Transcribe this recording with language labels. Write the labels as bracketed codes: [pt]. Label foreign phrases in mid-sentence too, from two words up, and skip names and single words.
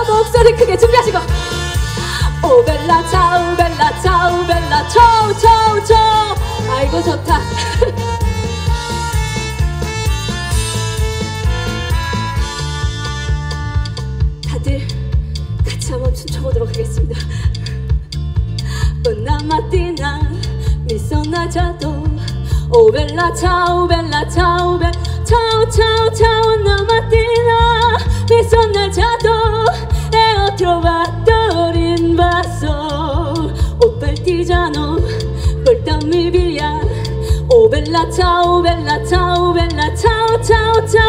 [ko] 목소리 크게 준비하시고. [it] o bella ciao bella ciao bella ciao ciao ciao. [ko] 아이고 좋다. 다들 같이 한번 춤춰보도록 하겠습니다. [it] Una mattina mi sono alzato, oh bella ciao bella ciao ciao ciao. Una mattina mi sono alzato e ho trovato l'invaso, oh partigiano portami via, oh bella ciao ciao ciao ciao.